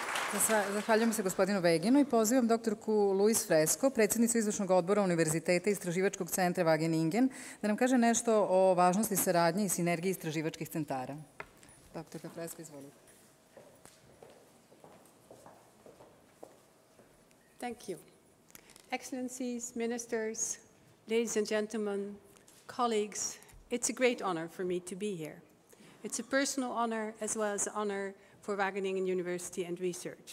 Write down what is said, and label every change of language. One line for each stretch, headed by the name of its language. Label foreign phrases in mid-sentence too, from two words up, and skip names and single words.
Bosnian: Zahvaljujem se gospodinu Veginu i pozivam doktorku Luis Fresco, predsjednicu Izvršnog odbora Univerziteta Istraživačkog centra Wageningen, da nam kaže nešto o važnosti saradnje i sinergiji istraživačkih centara. Doktorka Fresco, izvolite.
English: Thank you. Excellencies, ministers, ladies and gentlemen, colleagues, it's a great honor for me to be here. It's a personal honor as well as an honor for Wageningen University and Research.